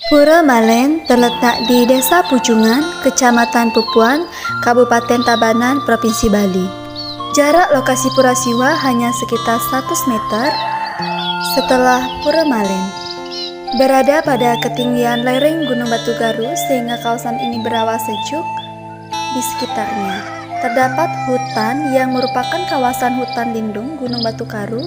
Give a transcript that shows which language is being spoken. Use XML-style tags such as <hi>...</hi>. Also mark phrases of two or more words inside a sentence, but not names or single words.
<id>Pura Malen terletak di Desa Pujungan, Kecamatan Pupuan, Kabupaten Tabanan, Provinsi Bali. Jarak lokasi Pura Siwa hanya sekitar 100 meter setelah Pura Malen. Berada pada ketinggian lereng Gunung Batugaru sehingga kawasan ini berawa sejuk di sekitarnya. Terdapat hutan yang merupakan kawasan hutan lindung Gunung Batugaru.</id>